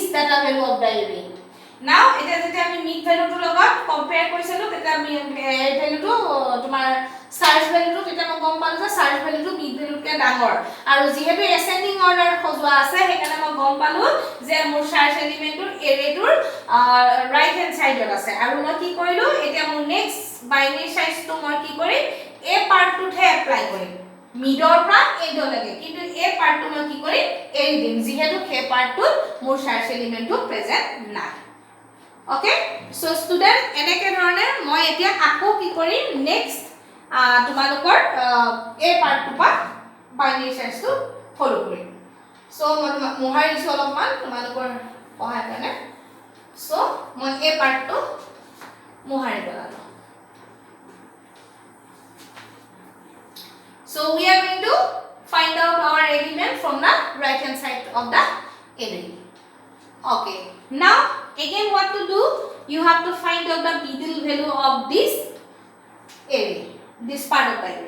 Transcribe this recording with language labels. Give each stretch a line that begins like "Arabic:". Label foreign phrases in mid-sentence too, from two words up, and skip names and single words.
English: the value of the array. Now
Assamese: এটা যেটা আমি
English: mid value
Assamese: টো লগত compare কৰিছিলো তেতিয়া আমি value টো তোমাৰ
English: search value
Assamese: টো তেতিয়া মই গম পালো যে
English: search value
Assamese: টো
English: mid value
Assamese: কে ডাঙৰ আৰু যেহেতু
English: ascending order
Assamese: খজোৱা আছে সেইকাৰণে মই গম পালো যে মোৰ
English: search element
Assamese: টোৰ array টোৰ
English: right hand side
Assamese: ত আছে আৰু মই কি কৰিলো এতিয়া মোৰ
English: next binary
Assamese: size টো মই কি কৰিম
English: a part
Assamese: টোহে apply কৰিম মিডৰ পৰা এডলৈকে কিন্তু এই পাৰ্টটো মই কি কৰিম এৰি দিম যেহেতু সেই পাৰ্টটো মোৰ সাৰ্চ এলিমেন্টটো প্ৰেজেন্ট নাই
English: okay so student
Assamese: এনেকে ধৰণে মই এতিয়া আকৌ কি কৰিম নেক্সট তোমালোকৰ এই পাৰ্টটো পা বাইনাৰী সাৰ্চটো ফলো কৰিম সো মই মোহাৰি দিছো অলপমান তোমালোকৰ সহায় কাৰণে সো মই এই পাৰ্টটো মোহাৰি পেলালো
English: So we are going to find out our element from the right hand side of the array. Okay. Now again what to do? You have to find out the middle value of this array, this part of the array.